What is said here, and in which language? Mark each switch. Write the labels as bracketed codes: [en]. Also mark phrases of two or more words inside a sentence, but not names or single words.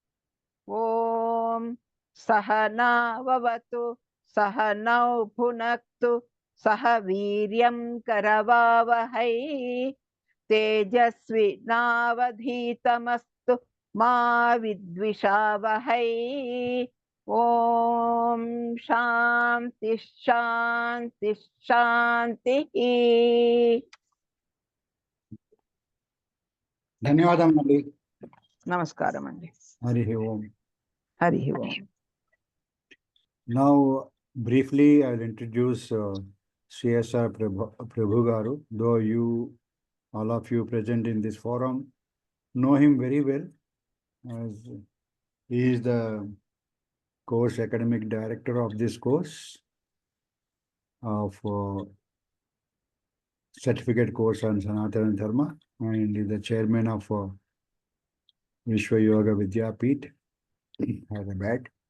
[sa] ॐ सह नाववतु सह नौ भुनक्तु सह वीर्यं करवावहै तेजस्वि नावधीतमस्तु मा विद्विषावहै. ॐ शान्ति शान्ति शान्ति. [te] ధన్యవాదములండి. నమస్కారం అండి. [sa] హరి ఓం. हरि ॐ. [en] Now, briefly, I'll introduce CSR Prabhu Garu. Though all of you present in this forum, know him very well, as he is the course academic director of this course of certificate course on Sanatana Dharma, and is the chairman of Vishwa Yoga Vidyapeeth, Hyderabad.